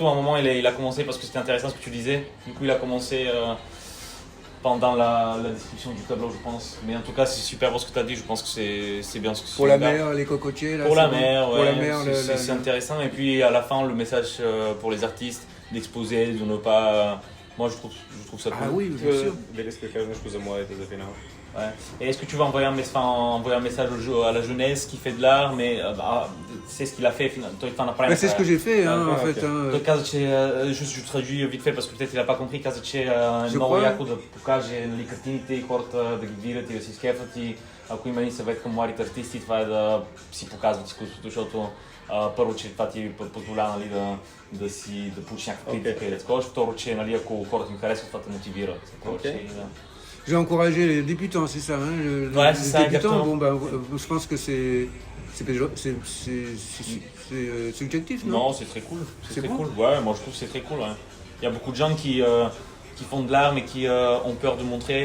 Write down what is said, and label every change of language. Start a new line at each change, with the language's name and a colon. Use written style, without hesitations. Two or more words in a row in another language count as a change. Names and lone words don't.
French: À un moment, il a commencé parce que c'était intéressant ce que tu disais. Du coup, il a commencé pendant la description du tableau, je pense. Mais en tout cas, c'est super pour ce que tu as dit. Je pense que c'est bien ce que Pour tu la dis. mer, les cocotiers là. Pour c'est la bon. mer, ouais. Pour la mer, C'est intéressant. Et puis à la fin, le message pour les artistes d'exposer, de ne pas. Moi, je trouve ça cool. Ah oui, bien sûr.
Bulgarian: Дали иска да кажеш нещо за младите за финал?
French: Ouais. Et est-ce que tu vas envoyer un message à la jeunesse qui fait de l'art, mais c'est ce qu'il a fait finalement. Toi, il t'en a Bah, c'est ce que j'ai fait, hein, Ah, en fait. ok. Hein.
Bulgarian: То каза, че,
French: juste je traduis vite fait parce que peut-être il a pas compris,
Bulgarian: каза, че е
French: Je
Bulgarian: много
French: crois.
Bulgarian: яко да покаже нали, картините и хората да ги видят и да си скефат и ако има един съвет към младите артисти, това е да си показват изкуството, защото първо, че това ти позволява нали, да получиш някаква критика и да такова, второ, че нали, ако хората им харесват, това те мотивира.
French: Ok. J'ai encouragé les débutants, c'est ça, hein, Ouais, les c'est ça, débutants, exactement. bon, je pense que c'est subjectif, non? Non, c'est très cool. C'est C'est très bon cool. Ouais, moi je trouve que c'est très cool. Ouais. Il y a beaucoup de gens qui font de l'art mais qui ont peur de montrer.